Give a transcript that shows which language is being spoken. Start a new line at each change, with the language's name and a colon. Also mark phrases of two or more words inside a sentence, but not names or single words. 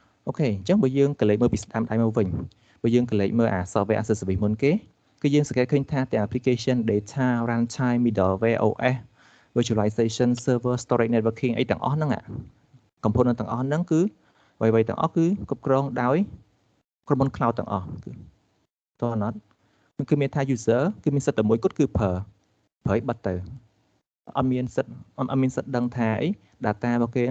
Khmer: អូខេអញ្ចឹងបើយើងកលេចមើលពីស្ដាំដៃមកវិញបើយើងកលេចមើលអា
English: software as a service
Khmer: មុនគេគឺយើងសង្កេតឃើញថាទាំង
English: application data runtime middleware OS virtualization server storage networking
Khmer: អីទាំងអស់ហ្នឹង component ទាំងអស់ហ្នឹងគឺអ្វីៗទាំងអស់ គឺគ្រប់គ្រងដោយក្រុមហ៊ុន cloud ទាំងអស់គឺតើអត់គឺមានថា user គឺមានសិទ្ធិតែមួយគត់គឺប្រើឲ្យបិទទៅអត់មានសិទ្ធិដឹងថាអី data របស់គេ